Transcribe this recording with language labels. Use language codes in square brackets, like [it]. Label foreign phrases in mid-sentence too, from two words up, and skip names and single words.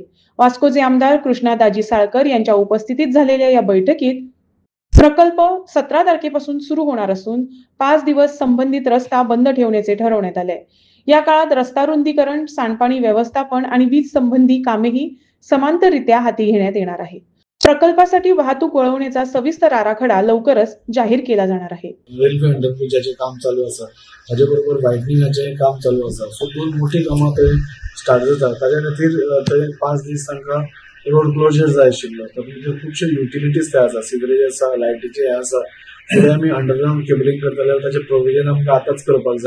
[mr] वास्कोचे आमदार कृष्णादाजी साळकर यांच्या उपस्थितीत झालेल्या या बैठकीत प्रकल्प 17 तारखेपासून सुरू होणार असून 5 दिवस संबंधित रस्ता बंद ठेवण्याचे ठरवण्यात आले। या काळात रस्ता रुंदीकरण, सांडपाणी व्यवस्थापन आणि वीज संबंधी कामेही समांतररित्या हाती घेण्यात येणार आहे। प्रकल्पासाठी वाहतूक वळवण्याचा सविस्तर आराखडा लवकरच जाहीर केला जाणार आहे। [kok] रेल्वे अंडरब्रिजाचे काम चालू असा, ताजे बरोबर वायडनिंगाचे काम चालू असा। सो दोन मोठी कामां थंय स्टार्ट जाता। ताज्या खातीर थंय 5 दीस तांकां [en] road closure [kok] जाय आशिल्लो। तातूंत खुबशे युटिलिटीज ते आसा, सिवरेज आसा, लायटीचे आसा। फुडें आमी [en] underground cabling [kok] करता जाल्यार ताचें प्रोविजन आमकां आतांच करपाक जाय।